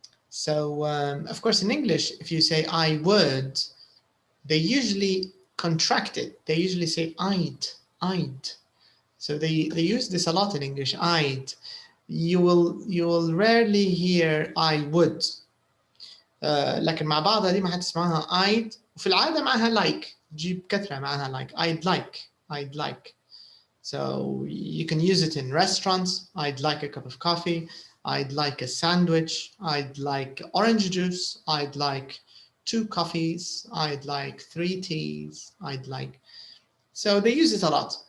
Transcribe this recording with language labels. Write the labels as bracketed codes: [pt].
[en] So of course in English, if you say I would, they usually contract it. They usually say I'd. So they use this a lot in English. I'd. You will rarely hear I would. [ar] لكن مع بعضها دي ما حتسمعها I'd وفي العادة معها like. تجيب كثرة معها like. [en] I'd like. So you can use it in restaurants. I'd like a cup of coffee. I'd like a sandwich. I'd like orange juice. I'd like 2 coffees. I'd like 3 teas. I'd like. So they use it a lot.